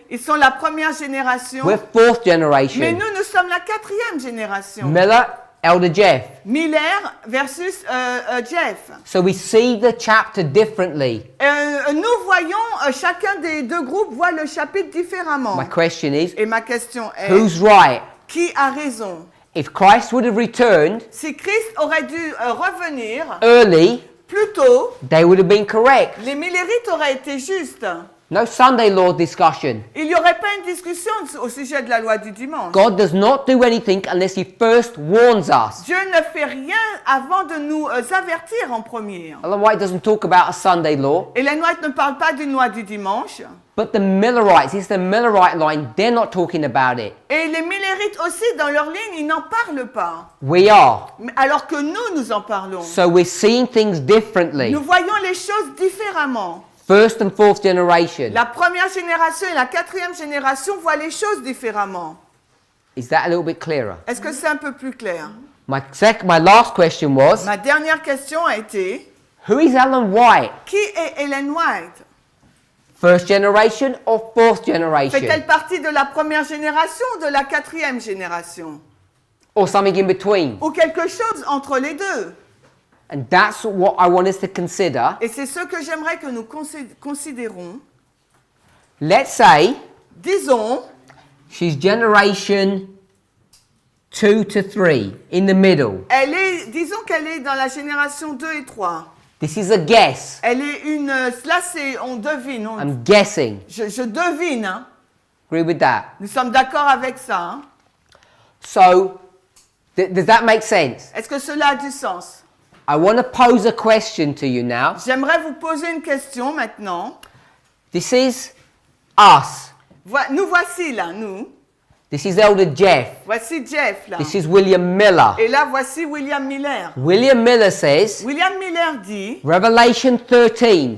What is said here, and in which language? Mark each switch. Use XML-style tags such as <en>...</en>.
<fr>Ils sont la première génération.</fr> <en>We're fourth</en> <fr>Mais</fr> <en>generation.</en> <fr>nous sommes la quatrième génération.</fr> <en>Miller Elder Jeff. Miller versus Jeff. So we see the chapter differently.</en> <fr>Nous voyons, chacun des deux groupes voit le chapitre différemment.</fr> <en>My question is,</en> <fr>Et ma question est,</fr> <en>who's right?</en> <fr>qui a raison?</fr> <en>If Christ would have returned</en> <fr>Si Christ aurait dû revenir</fr> <en>early,</en> <fr>plus tôt,</fr> <en>they would have been correct.</en> <fr>les millérites auraient été justes.</fr> <en>No Sunday law discussion.</en> <fr>Il n'y aurait pas une discussion au sujet de la loi du dimanche.</fr> <en>God does not do anything unless he first warns us.</en> <fr>Dieu ne fait rien avant de nous avertir en premier.</fr> <en>Ellen White doesn't talk about a Sunday law,</en> <fr>Ellen White ne parle pas d'une loi du dimanche.</fr> <en>but the Millerites, it's the Millerite line, they're not talking about it.</en> <fr>Et les millérites aussi, dans leur ligne, ils n'en parlent pas.</fr> <en>We are.</en> <fr>Alors que nous en parlons.</fr> <en>So we're seeing things differently.</en> <fr>Nous voyons les choses différemment.</fr> <en>First and fourth generation.</en> <fr>La première génération et la quatrième génération voient les choses différemment.</fr> <en>Is that a little bit clearer?</en> <fr>Est-ce que c'est un peu plus clair?</fr> <en>My last question was,</en> <fr>Ma dernière question a été,</fr> <en>who is Ellen White?</en> <fr>qui est Ellen White?</fr> <en>First generation or fourth generation?</en> <fr>Fait-elle partie de la première génération ou de la quatrième génération?</fr> <en>Or something in between?</en> <fr>Ou quelque chose entre les deux?</fr> <en>And that's what I want us to consider.</en> <fr>Et c'est ce que j'aimerais que nous considérons.</fr> <en>Let's say</en> <fr>Disons,</fr> <en>she's generation 2 to 3, in the middle.</en> <fr>disons qu'elle est dans la génération 2 et 3.</fr> <en>This is a guess.</en> <fr>Elle est une... Là, c'est... On devine.</fr> <en>I'm guessing.</en> <fr>Je devine. Hein.</fr> <en>Agree with that?</en> <fr>Nous sommes d'accord avec ça. Hein.</fr> <en>So, does that make sense?</en> <fr>Est-ce que cela a du sens?</fr> <en>I want to pose a question to you now.</en> <fr>J'aimerais vous poser une question maintenant.</fr> <en>This is us.</en> <fr>Nous voici là, nous.</fr> <en>This is Elder Jeff.</en> <fr>Voici Jeff là.</fr> <en>This is William Miller.</en> <fr>Et là, voici William Miller.</fr> <en>William Miller says,</en> <fr>William Miller dit,</fr> <en>Revelation 13.</en>